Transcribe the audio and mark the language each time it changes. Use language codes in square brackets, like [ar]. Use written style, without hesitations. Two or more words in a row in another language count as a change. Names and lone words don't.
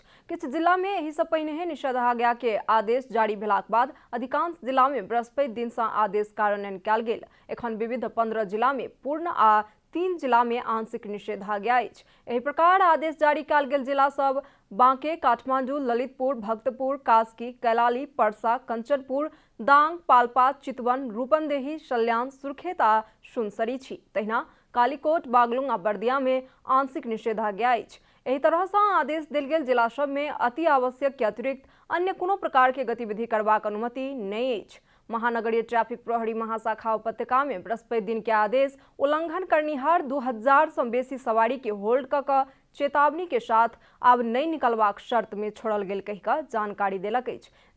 [mai] किछु जिला में एहि सँ पहिने निषेधाज्ञा के आदेश जारी भेलाक बाद अधिकांश जिला में बृहस्पति दिन सँ आदेश कार्यान्वयन कयल गेल। एखन विविध 15 जिला में पूर्ण आ 3 जिला में आंशिक निषेधाज्ञा अछि। एहि प्रकार आदेश जारी कयल गेल जिला सब बांके, काठमांडू, ललितपुर, भक्तपुर, कास्की, कैलाली, पर्सा, कंचनपुर, दांग, पाल्पा, चितवन, रूपन्देही, सल्यान, सुर्खेत आ सुनसरी छी। तहिना कालीकोट, बागलुंग आ बर्दिया में आंशिक निषेधाज्ञा अछि। एहि तरह सँ आदेश देल गेल जिला सब में अति आवश्यक के अतिरिक्त अन्य कोनो प्रकार के गतिविधि करबाक अनुमति नहि अछि। महानगरीय ट्रैफिक प्रहरी महाशाखा उपत्यका में बृहस्पति दिन के आदेश उल्लंघन करनिहार 2000 सँ बेसी सवारी के होल्ड कऽ चेतावनी के साथ आब नहीं निकलबाक शर्त में छोड़ल गेल कहि कऽ जानकारी देलक अछि।